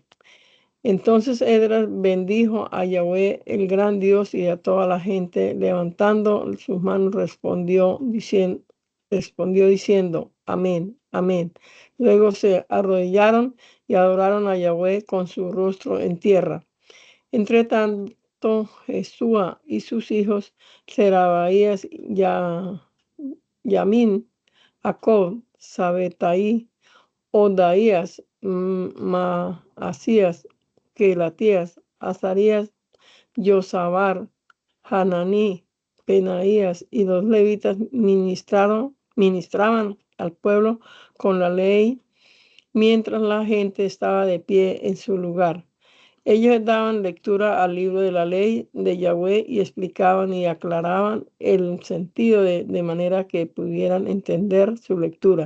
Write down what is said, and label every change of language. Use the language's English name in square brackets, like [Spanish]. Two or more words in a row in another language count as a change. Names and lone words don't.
[Spanish] Entonces Esdras bendijo a Yahweh, el gran Dios, y a toda la gente, levantando sus manos, respondió diciendo, amén, amén. Luego se arrodillaron y adoraron a Yahweh con su rostro en tierra. Entre tanto, Jesúa y sus hijos, Serabaías, Yamín, Jacob, Sabetaí, Odaías, Maasías, Quelatías, Azarías, Yosabar, Hananí, Penaías y los levitas ministraban al pueblo con la ley mientras la gente estaba de pie en su lugar. Ellos daban lectura al libro de la ley de Yahweh y explicaban y aclaraban el sentido de manera que pudieran entender su lectura.